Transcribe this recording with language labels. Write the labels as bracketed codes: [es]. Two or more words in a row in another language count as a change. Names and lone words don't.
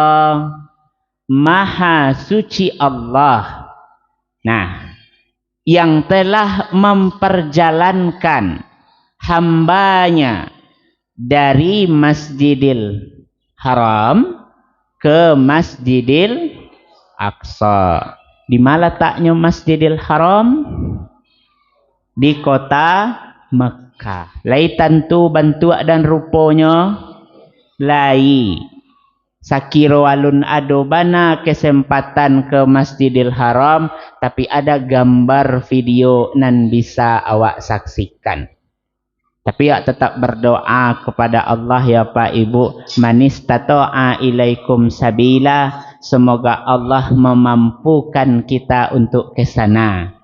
[id] Maha suci Allah, nah, yang telah memperjalankan hambanya dari Masjidil Haram ke Masjidil Aqsa. Di mana letaknya Masjidil Haram? Di kota Mekah. [min] Lai tentu bentuk dan rupanya lai. Sakiro alun ado bana kesempatan ke Masjidil Haram, tapi ada gambar video nan bisa awak saksikan. [id] Tapi ya tetap berdoa kepada Allah ya Pak Ibu. [ar] من استطاع إليكم سبيلا. [id] Semoga Allah memampukan kita untuk ke sana.